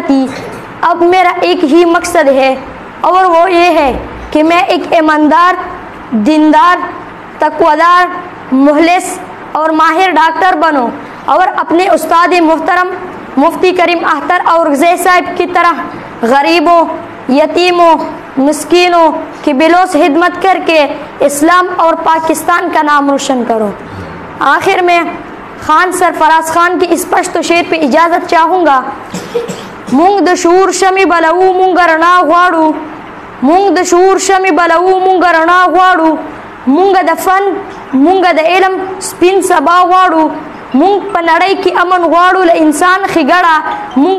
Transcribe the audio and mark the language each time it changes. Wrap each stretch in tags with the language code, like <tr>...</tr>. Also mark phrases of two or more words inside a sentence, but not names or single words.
<ur>تھی، اب میرا ایک ہی مقصد ہے اور وہ یہ ہے کہ میں ایک ایماندار، دیندار، تقویدار، مخلص اور ماہر ڈاکٹر بنوں اور اپنے استاد محترم مفتی کریم اختر اورکزئی صاحب کی طرح غریبوں، یتیموں، مسکینوں کی بلوس خدمت کر کے اسلام اور پاکستان کا نام روشن کروں۔ آخر میں خان سرفراز خان کی اس پشتو شعر پہ اجازت چاہوں گا۔</ur> <ps>مونگ د شعور شمی بلو مونگ رنا غواړو، مونگ د شعور شمی بلو مونگ رنا غواړو، مونگ د فن مونگ د علم سپین سبا غواړو، مونگ په نړۍ کې امن غواړو له انسان ښېګړه، مونگ</ps>